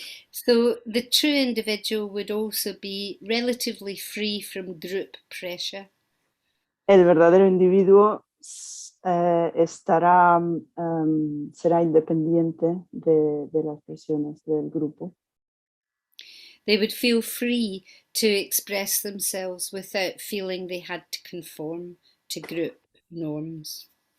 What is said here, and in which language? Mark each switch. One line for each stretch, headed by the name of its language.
English: So the true individual would also be relatively free from group pressure.
Spanish: El verdadero individuo será independiente de las presiones del grupo.
English: They would feel free to express themselves without feeling they had to conform to group norms.